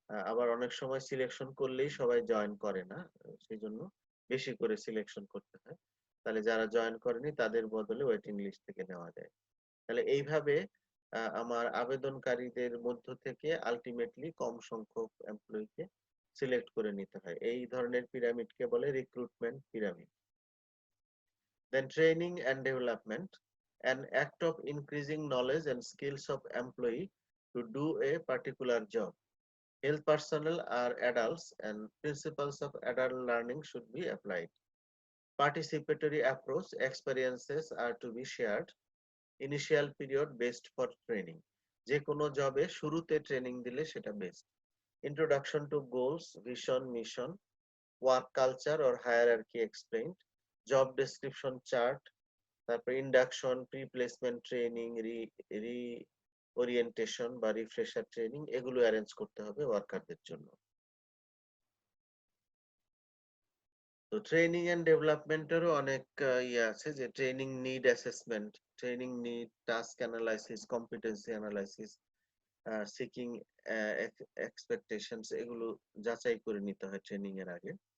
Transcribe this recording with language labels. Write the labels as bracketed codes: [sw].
[bn] আবার অনেক সময় সিলেকশন করলেই সবাই জয়েন করে না, সেই জন্য বেশি করে সিলেকশন করতে হয়। তাহলে যারা জয়েন করেনি তাদের বদলে ওয়েটিং লিস্ট থেকে নেওয়া যায়। তাহলে এইভাবে আমার আবেদনকারীদের মধ্য থেকে আলটিমেটলি কম সংখ্যক এমপ্লয়িকে সিলেক্ট করে নিতে হয়। এই ধরনের পিরামিডকে বলে recruitment pyramid. [en] Then training and development, an act of increasing knowledge and skills of employee to do a particular job. Health personnel are adults and principles of adult learning should be applied. Participatory approach, experiences are to be shared. Initial period best for training. [bn] যে কোনো জবে শুরুতে training দিলে সেটা best. [en] Introduction to goals, vision, mission, work culture or hierarchy explained. [bn] Job description chart, তারপর induction, pre placement training, রি orientation বা refresher training এগুলো অ্যারেঞ্জ করতে হবে ওয়ার্কারদের জন্য। তো ট্রেনিং এন্ড ডেভেলপমেন্টেরও অনেক ইয়ে আছে, যে training need assessment, training need task analysis, competency analysis, seeking expectations, এগুলো যাচাই করে নিতে হয় ট্রেনিং এর আগে।